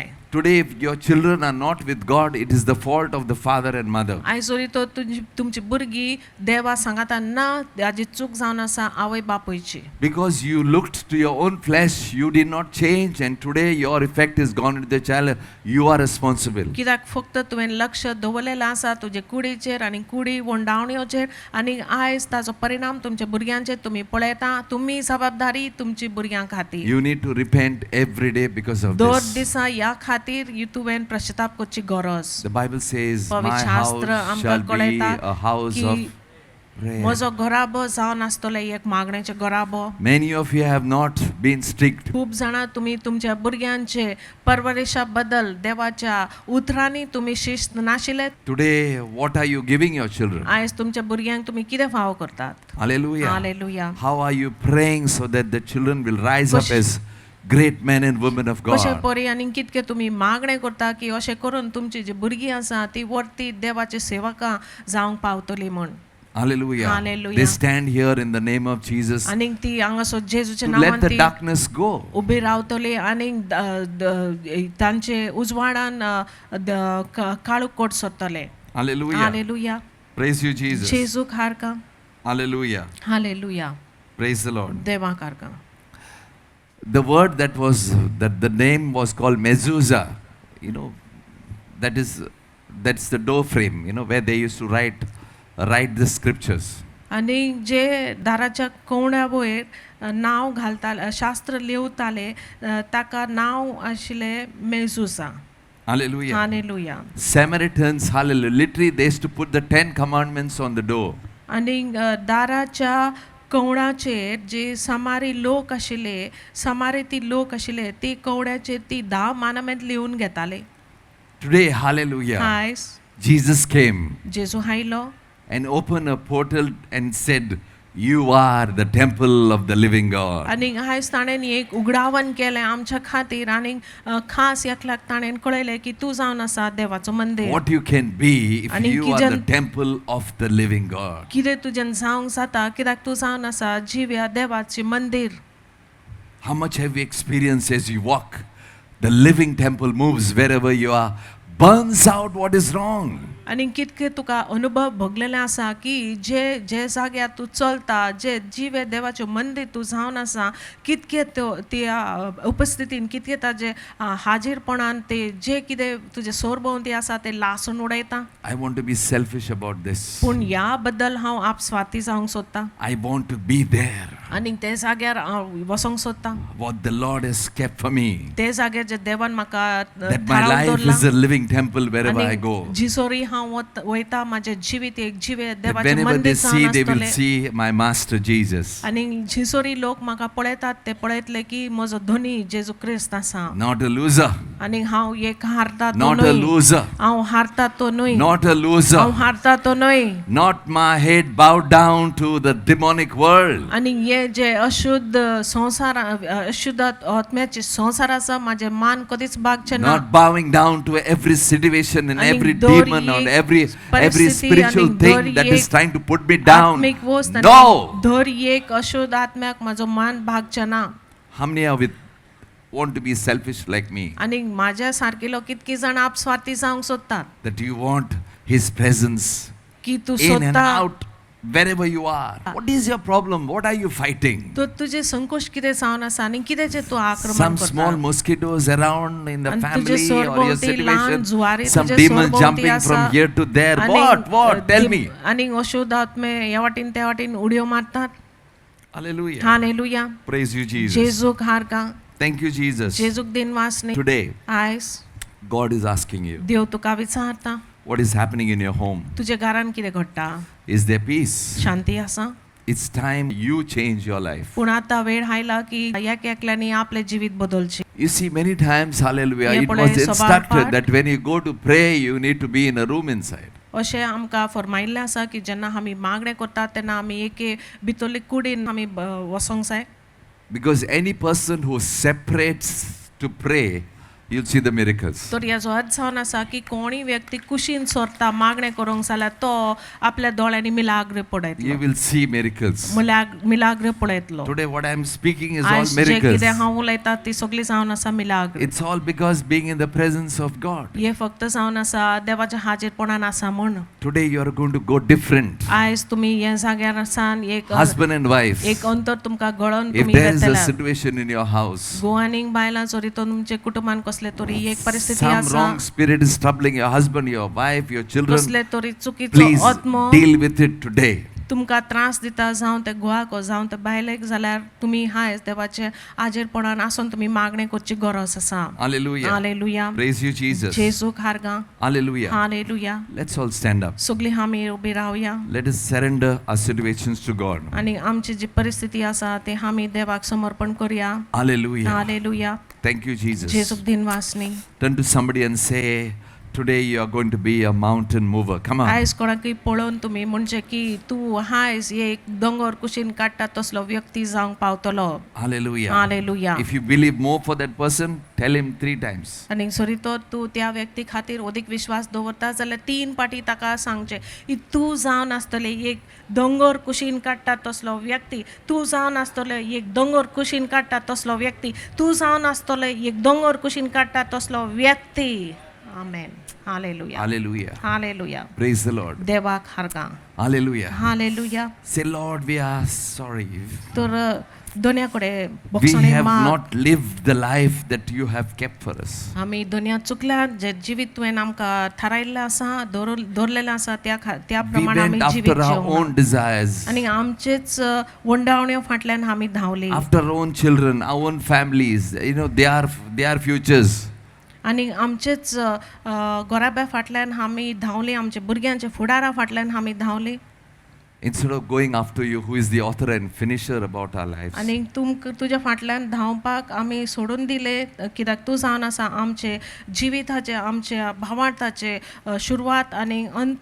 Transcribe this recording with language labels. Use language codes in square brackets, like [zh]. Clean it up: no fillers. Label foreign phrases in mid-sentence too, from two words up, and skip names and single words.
[en] Today, if your children are not with God, it is the fault of the father and mother. [kok] आयज जरी तो तुमची भुरगीं देवा सांगाता ना हाजी चूक जावन आसा आवय बापूयची. [en] Because you looked to your own flesh, you did not change, and today your effect is gone into the child. You are responsible. [kok] कित्याक फक्त तुवें लक्ष दवरलेलें आसा तुजे कुडीचेर आनी कुडी वोंडावण्योचेर आनी आयज ताचो परिणाम तुमच्या भुरग्यांचेर तुमी पळयता. तुमी जबाबदारी तुमची भुरग्यां खातीर. [en] You need to repent every day because of [kok] दर [en] this. [kok] दिसा ह्या खातीर तुवें पश्चाताप करची गरज. [en] The Bible says, [kok] पवित्र [en] my [kok] शास्त्र [en] house [kok] आमकां [en] shall be [kok] कळयता [en] a house [kok] की [en] of prayer. [kok] म्हजो घराबो जावन आसतलो एक मागणेचो घराबो. [en] Many of you have not been strict. [kok] खूब जाणां तुमी तुमच्या भुरग्यांचे परवरिशा बद्दल देवाच्या उतरांनी तुमी शिस्त नाशिल्ले. [en] Today, what are you giving your children? [kok] आयज तुमच्या भुरग्यांक तुमी कितें फाव करतात. [en] Hallelujah. [kok] हालेलुया. [en] How are you praying so that the children will rise up as great men and women of [kok] कशे [en] God? [kok] परी आनी कितके तुमी मागणे करता की अशें करून तुमची जी भुरगीं आसा ती वर्ती देवाची सेवकां जावंक पावतली म्हण. [en] Hallelujah. Hallelujah. They stand here in the name of Jesus to [kok] आनी ती हांगासर जेजूच्या [en] let [kok] नांवान [en] the [kok] ती [en] darkness go. [kok] उबी रावतली आनी तांचे उजवाडान काळूक कोट सोदतले. [en] Hallelujah. [kok] हालेलुया. [en] Praise you, Jesus. [kok] जेजूक हारका. [en] Hallelujah. [kok] हालेलुया. [en] Praise the Lord. [kok] देवाक हारका. [en] The word that the name was called mezuzah, that's the door frame, where they used to write the scriptures. [kok] आनी जे दाराच्या कोवण्या वयर नांव घालताले शास्त्र लिवताले ताका नांव आशिल्लें मेजुसा. [en] Hallelujah. [kok] हालेलुया. [en] Samaritans, hallelujah. Literally, they used to put the 10 commandments on the door. [kok] आनी दाराच्या कवणाचेर जे समारी लोक आशिल्ले समारिती लोक आशिल्ले ती कवण्याचेर ती 10 मानमेंट लिहून घेताले. [en] Today, hallelujah. [kok] आयज [en] Jesus came [kok] जेजू आयलो [en] and opened a portal and said, you are the temple of the living God. [kok] आनी आयज ताणें एक उगडावण केलें आमच्या खातीर आनी खास एकल्याक ताणें कळयलें की तूं जावन आसा देवाचो मंदीर. [en] What you can be if [kok] आणि [en] you are the [kok] किजन- [en] temple of the living God. [kok] कितें तुजें जावंक जाता कित्याक तूं जावन आसा जिव्या देवाचें मंदीर. [en] How much have you experienced as you walk? The living temple moves wherever you are, burns out what is wrong. [kok] आणि कितके तुका अनुभव भोगलेले आसा की जे जाग्यार तूं चलता जे जिवे देवाच्यो मंदी तूं जावन आसा कितके त्या उपस्थितीन कितके ताजे हाजीरपणान ते जे कितें तुजे सोरभोंवती आसा ते लासून उडयता. [en] I want to be selfish about this. [kok] पूण ह्या बद्दल हांव आपस्वार्थी जावंक सोदतां [en] I want to be there. [kok] आनी ते जाग्यार हांव वसोंक सोदतां. [en] What the Lord has kept for me. [kok] ते जाग्यार जे देवान म्हाका [en] That my life is a living temple wherever I go. [kok] जिसोरी हांव वयता म्हाजे जिवीत एक जिवे [en] That [kok] देवाचे [en] whenever [kok] मंदीर [en] they see, [kok] जावन [en] they will [kok] आसतले. [en] see my master Jesus. [kok] आनी जिसोरी लोक म्हाका पळयतात ते पळयतले की म्हजो धनी जेजू क्रिस्त आसा. [en] Not a loser. [kok] आनी हांव एक हारता तो [en] Not a [kok] न्हय. [en] loser. [kok] हांव हारता तो न्हय. [en] Not a [kok] हांव [en] loser. [kok] हारता तो न्हय. [en] Not my head bowed down to the demonic world. [kok] आनी हे जे अशुद्ध संसार अशुद्ध आत्म्याचे संसार आसा माझे मान कधीच बागचे ना. [en] Not bowing down to every situation and [kok] आणि [en] every [kok] दर [en] demon or [kok] एक [en] every [kok] परिस्थिती [en] spiritual [kok] आणि [en] thing [kok] दर [en] that [kok] एक [en] is trying to put me down. [kok] आत्मिक वस्त आनी [en] No. [kok] दर एक अशुद्ध आत्म्याक माझो मान भागचे ना. [en] How many of you want to be selfish like me? [kok] आनी माझ्या सारकेलो कितकी जाण आपस्वार्थी जावंक सोदतात [en] That you want His presence [kok] की तू [en] in and [kok] सोदता [en] out wherever you are. What is your problem? What are you fighting? [kok] तो तुझे संकोच कितें जावन आसा आनी कितेंचे तू आक्रमण [en] Some [kok] करता. [en] small mosquitoes around in the [kok] आणि तुझे [en] family or your [kok] सोरभोवती लहान [en] situation. [kok] जुवारी [en] Some [kok] तुझे [en] demons [kok] सोरभोवती [en] jumping [kok] आसा. [en] from here to there. [kok] आनी, [en] What? Tell me. [kok] आनी अशुद्ध आत्मे ह्या वाटेन त्या वाटेन उडयो मारतात. [en] Hallelujah. [kok] हालेलुया. [en] Praise you, Jesus. [kok] जेजूक हारका. [en] Thank you, Jesus. [kok] जेजूक दिन वासनी. [en] Today, [kok] आयज [en] God is asking you, [kok] देव तुका विचारता [en] what is happening in your home? [kok] तुझे घरान कितें घडटा. [en] Is there peace? [kok] शांती आसा. [en] It's time you change your life. [kok] पूण आतां वेळ आयला की एक एकल्यानी आपले जिवीत बदलचे. [en] You see, many times, hallelujah, [kok] हे [en] it [kok] पळय, [en] was [kok] सभार [en] instructed [kok] पाठ. [en] that when you go to pray, you need to be in a room inside. [kok] अशें आमकां फरमायिल्लें आसा की जेन्ना आमी मागणें करतात तेन्ना आमी एके भितरले कुडीन आमी वसोंक जाय. [en] Because any person who separates to pray, you'll see the miracles. [kok] तर ह्याचो अर्थ जावन आसा की कोणी व्यक्ती कुशीन सोरता मागणें करूंक जाल्यार तो आपल्या दोळ्यांनी मिलाग्र पळयतलो. [en] You will see miracles. [kok] मिलाग्र पळयतलो. [en] Today, what I'm speaking is all [kok] आयज जे [en] miracles. [kok] कितें हांव उलयता ती सगळी जावन आसा मिलाग्र. [en] It's all because being in the presence of God. [kok] हे फक्त जावन आसा देवाच्या हाजीरपणान आसा म्हण. [en] Today, you are going to go different. [kok] आयज तुमी ह्या जाग्यार आसान एक [en] Husband and wife. [kok] एक अंतर तुमकां घडोवन [en] If [kok] तुमी [en] there is a [kok] घेतल्यार. [en] situation in your house, [kok] गोवानीक बायलां जरी तो तुमचे कुटुंबान कसले तरी एक परिस्थिती [en] some [kok] आसा. [en] wrong spirit is troubling your husband, your wife, your children, [kok] कसले तरी चुकीचो [en] please [kok] आत्मो [en] deal with it today. [kok] तुमकां त्रास दिता जावं ते घोवाक जावं ते बायलेक जाल्यार तुमी हायच देवाचे हाजीरपणान आसून तुमी मागणें करची गरज आसा. [en] Hallelujah. [kok] हालेलुया. [en] Praise you, Jesus. [kok] जेजूक हारगा. [en] Hallelujah. [kok] हालेलुया. [en] Let's all stand up. [kok] सगळीं आमी उबी रावया [en] Let us surrender our situations to God. [kok] आनी आमची जी परिस्थिती आसा ती आमी देवाक समर्पण करुया. [en] Hallelujah. [kok] हालेलुया. [en] Thank you, Jesus. [kok] जेजूक दिन वासनी. [en] Turn to somebody and say, today you are going to be a mountain mover. Come on. [kok] आयज कोणाकय पळोवन तुमी म्हणजे की तूं हायज एक दोंगर कुशीन काडटा तसलो व्यक्ती जावंक पावतलो. [en] Hallelujah. [kok] हालेलुया. [en] If you believe more for that person, tell him 3 times. [kok] आनी सरी तो तूं त्या व्यक्ती खातीर अदीक विश्वास दवरता जाल्यार 3 पाटी ताका सांगचें की तूं जावन आसतलें एक दोंगर कुशीन काडटा तसलो व्यक्ती. तूं जावन आसतलें एक दोंगर कुशीन काडटा तसलो व्यक्ती. तूं जावन आसतलें एक दोंगर कुशीन काडटा तसलो व्यक्ती. आमेन. हालेलुया. [en] Hallelujah. [kok] हालेलुया. [en] Praise the Lord. [kok] देवाक हारगा. [en] Hallelujah. [kok] हालेलुया. [en] Say, Lord, we are sorry. [kok] तर दोनिया कडेन [en] We [kok] बक्षणे [en] have [kok] माग. [en] not lived the life that you have kept for us. [kok] आमी दोनिया चुकल्यात जे जिवीत तुवें आमकां थारायल्लें आसा दवरलेलें आसा त्या [en] We [kok] प्रमाण आमी [en] went [kok] जिवीत [en] after our [kok] जिवंक [en] own desires, [kok] आनी आमचेच वंडावण्यो फाटल्यान आमी धांवली [en] after our own children, our own families. You know, they are futures. [kok] आनी आमचेच गोराब्या फाटल्यान आमी धांवली आमच्या भुरग्यांच्या फुडारा फाटल्यान आमी धांवली [en] Instead of going after you, who is the author and finisher about our lives. [kok] आनी तुज्या फाटल्यान धांवपाक आमी सोडून दिले कित्याक तूं जावन आसा आमचे जिविताचे आमच्या भावार्थाचे सुरवात आनी अंत.